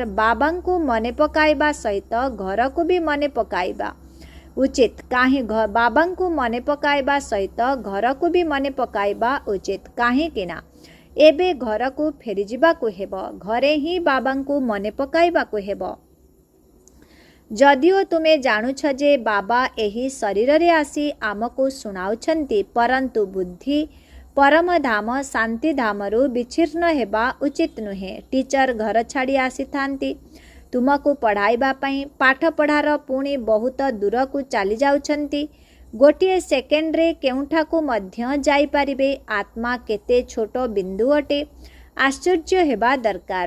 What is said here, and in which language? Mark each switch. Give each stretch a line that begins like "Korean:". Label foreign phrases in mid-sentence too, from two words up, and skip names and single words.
Odia: ବାବା କୁ ମନେ ପକାଇବା ସହିତ ଘର କୁ ବି ମନେ ପକାଇବା ଉଚିତ। କାହିଁକି ବାବା କୁ ମନେ ପକାଇବା ସହିତ ଘର କୁ ବି ମନେ ପକାଇବା ଉଚିତ। କାହିଁକି ନା ଏବେ ଘର କୁ ଫେରି ଯିବା କୁ ହେବ, ଘରେ ହିଁ ବାବା କୁ ମନେ ପକାଇବା କୁ ହେବ। ଯଦିଓ ତୁମେ ଜାଣୁଛ ଯେ ବାବା ଏହି ଶରୀର ରେ ଆସି ଆମକୁ ଶୁଣାଉଛନ୍ତି, ପରନ୍ତୁ ବୁଦ୍ଧି ପରମ ଧାମ ଶାନ୍ତି ଧାମରୁ ବିଚ୍ଛିନ୍ନ ହେବା ଉଚିତ ନୁହେଁ। ଟିଚର ଘର ଛାଡ଼ି ଆସି ଥାନ୍ତି ତୁମକୁ ପଢ଼ାଇବା ପାଇଁ। ପାଠ ପଢ଼ାର ପୁଣି ବହୁତ ଦୂର କୁ ଚାଲି ଯାଉଛନ୍ତି। ଗୋଟେ ସେକେଣ୍ଡ ରେ କେଉଁଠା କୁ ମଧ୍ୟ ଯାଇ ପାରିବେ। ଆତ୍ମା କେତେ ଛୋଟ ବିନ୍ଦୁ ଅଟେ, ଆଶ୍ଚର୍ଯ୍ୟ ହେବା ଦରକାର।